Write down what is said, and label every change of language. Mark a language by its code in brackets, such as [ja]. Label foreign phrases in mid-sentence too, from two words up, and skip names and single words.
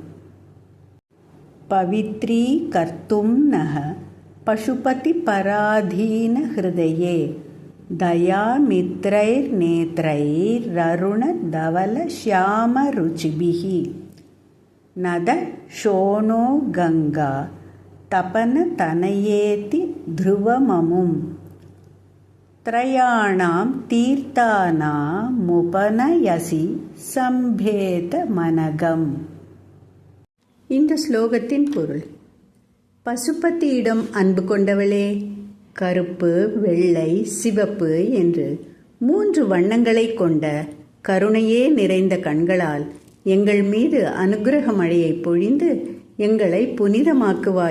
[sa] पवित्रीकर्तुं नः पशुपतिपराधीनहृदये दयामित्रैर्नेत्रैररुणधवलश्यामरुचिभिः नद शोणो गङ्गा तपनतनयेति ध्रुवममुं त्रयाणां तीर्थानामुपनयसि सम्भेतमनघम्. [ta] இந்த ஸ்லோகத்தின் பொருள்: பசுபதியிடம் அன்பு கொண்டவளே, கருப்பு, வெள்ளை, சிவப்பு என்று 3 வண்ணங்களை கொண்ட கருணையே நிறைந்த கண்களால் எங்கள் மீது அனுக்கிரக மழையை பொழிந்து எங்களை புனிதமாக்குவாய்.